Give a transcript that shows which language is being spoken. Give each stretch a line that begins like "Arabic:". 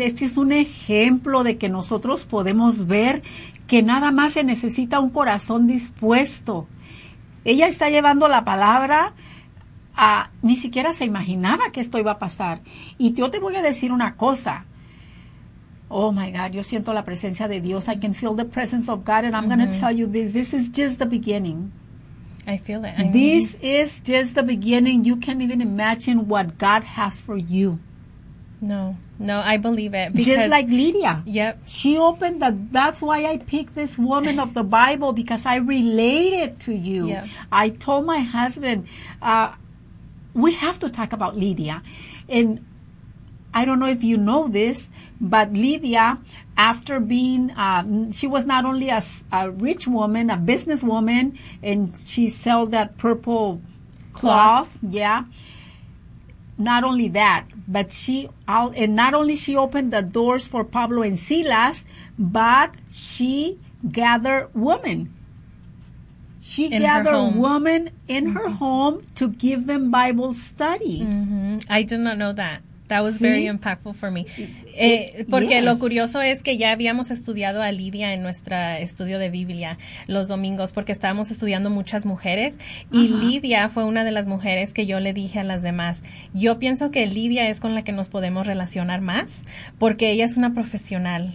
Spanish: Este es un ejemplo de que nosotros podemos ver que nada más se necesita un corazón dispuesto. Ella está llevando la palabra a, ni siquiera se imaginaba que esto iba a pasar. Y yo te voy a decir una cosa.
English: Oh, my God,
Spanish: yo siento la presencia de Dios.
English: I can feel the presence of God, and I'm going to tell you this. This is just the beginning. I feel it. This is just the beginning. You can't even imagine what God has for you. No, I believe it. Just like Lydia. Yep. She opened the, that's why I picked this woman of the Bible, because I related to you. Yep. I told my husband, we have to talk about Lydia. And I don't know if you know this, but Lydia, after being, she was not only a rich woman, a businesswoman, and she sold that purple cloth. Yeah. Not only that. But she opened the doors for Pablo and Silas, but she gathered women. She in gathered women in her home to give them Bible study. Mm-hmm. I did not know that. That was very impactful for me.
Spanish: Porque yes. Lo curioso es que ya habíamos estudiado a Lidia en nuestro estudio de Biblia los domingos, porque estábamos estudiando muchas mujeres, y uh-huh. Lidia fue una de las mujeres que yo le dije a las demás, yo pienso que Lidia es con la que nos podemos relacionar más, porque ella es una profesional.